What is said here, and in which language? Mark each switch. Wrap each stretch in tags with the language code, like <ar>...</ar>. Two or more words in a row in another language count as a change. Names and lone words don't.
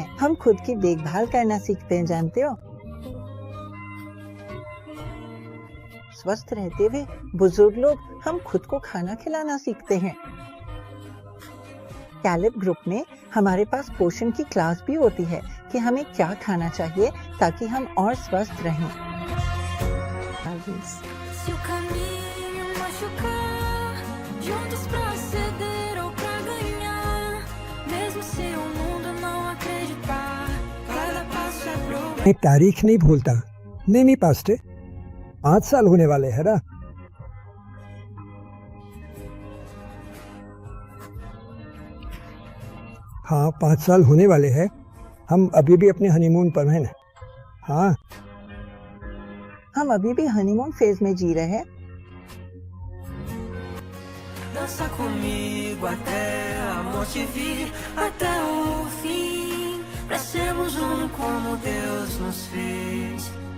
<hi>हम खुद की देखभाल करना सीखते हैं, जानते हो। स्वस्थ रहते हुए बुजुर्ग लोग हम खुद को खाना खिलाना सीखते हैं। कैलिब ग्रुप में हमारे पास पोषण की क्लास भी होती है कि हमें क्या खाना चाहिए ताकि हम और स्वस्थ रहें।</hi> <pt>Se o caminho machucar, juntos pra ceder ou pra ganhar, mesmo se o mundo não acreditar, cada passo é pro</pt> <hi>मैं तारीख नहीं भूलता। नहीं पास्टर, 5 साल होने वाले हैं ना। हाँ, 5 साल होने वाले हैं। हम अभी भी अपने हनीमून पर हैं। हाँ, हम अभी भी</hi> <en>honeymoon phase</en> <hi>में जी रहे हैं।</hi> <pt>Dança comigo até a morte vir, até o fim, pra sermos um como Deus nos fez.</pt>